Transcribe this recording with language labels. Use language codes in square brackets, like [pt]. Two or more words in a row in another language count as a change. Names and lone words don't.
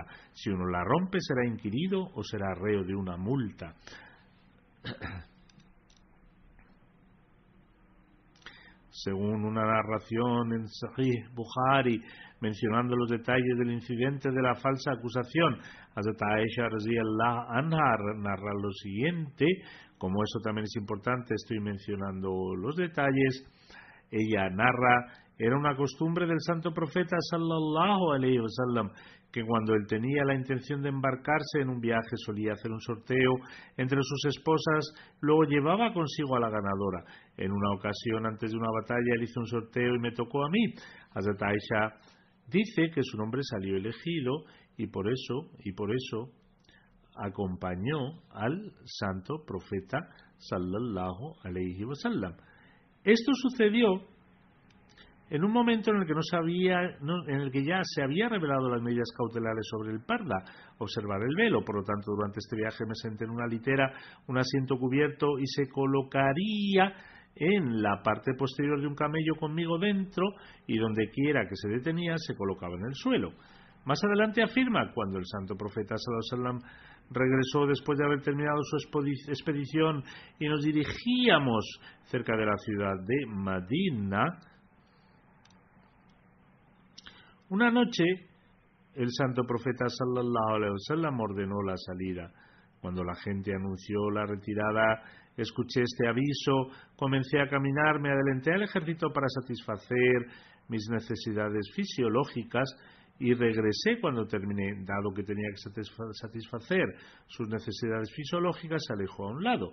[es] Si uno la rompe, será inquirido o será reo de una multa. Según una narración en Sahih Bukhari, mencionando los detalles del incidente de la falsa acusación, Hazrat Aisha [ar] رضي الله عنها [es] narra lo siguiente. Como eso también es importante, estoy mencionando los detalles. Ella narra: era una costumbre del santo profeta [ar] صلى الله عليه وسلم [es] que cuando él tenía la intención de embarcarse en un viaje solía hacer un sorteo entre sus esposas, luego llevaba consigo a la ganadora. En una ocasión, antes de una batalla, él hizo un sorteo y me tocó a mí. Hazrat Aisha dice que su nombre salió elegido y por eso acompañó al santo profeta [ar] صلى الله عليه وسلم. [es] Esto sucedió en un momento en el que ya se había revelado las medidas cautelares sobre el parda, observar el velo. Por lo tanto, durante este viaje me senté en una litera, un asiento cubierto, y se colocaría en la parte posterior de un camello conmigo dentro, y donde quiera que se detenía se colocaba en el suelo. Más adelante afirma: cuando el santo profeta [ar] صلى الله عليه وسلم [es] regresó después de haber terminado su expedición y nos dirigíamos cerca de la ciudad de Madina, una noche el santo profeta [ar] صلى الله عليه وسلم [es] ordenó la salida. Cuando la gente anunció la retirada, escuché este aviso, comencé a caminar, me adelanté al ejército para satisfacer mis necesidades fisiológicas y regresé cuando terminé. Dado que tenía que satisfacer sus necesidades fisiológicas, se alejó a un lado.